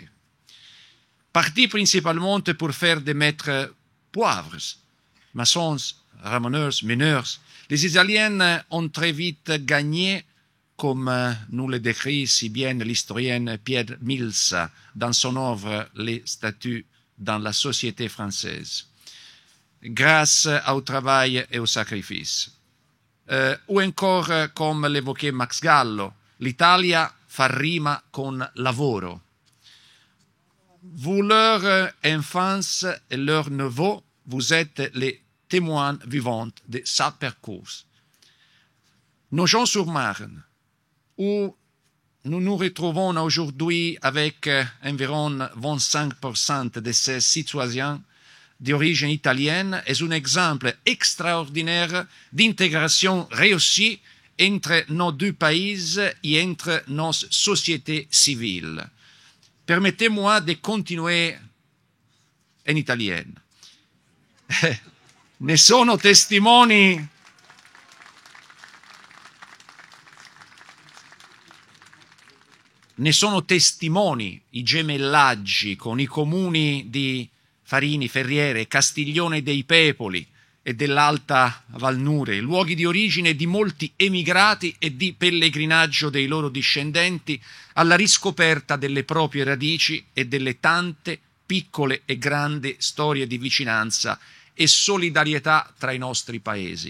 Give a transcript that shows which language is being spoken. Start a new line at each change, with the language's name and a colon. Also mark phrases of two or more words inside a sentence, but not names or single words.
French: Partis principalement pour faire des maîtres poivres, maçons, ramoneurs, mineurs, les Italiens ont très vite gagné, comme nous le décrit si bien l'historien Pierre Mills dans son œuvre Les statuts dans la société française, grâce au travail et au sacrifice. Ou encore, comme l'évoquait Max Gallo,
Italian: l'Italia fa rima con lavoro.
French: Vous, leur enfance et leurs neveux, vous êtes les témoins vivants de sa parcours. Nogent-sur-Marne, où nous nous retrouvons aujourd'hui avec environ 25% de ces citoyens d'origine italienne, est un exemple extraordinaire d'intégration réussie entre nos deux pays et entre nos sociétés civiles. Permettez-moi de continuer en italien.
Italian: Ne sono testimoni i gemellaggi con i comuni di Farini, Ferriere, Castiglione dei Pepoli e dell'Alta Valnure, luoghi di origine di molti emigrati e di pellegrinaggio dei loro discendenti alla riscoperta delle proprie radici e delle tante piccole e grandi storie di vicinanza e solidarietà tra i nostri paesi.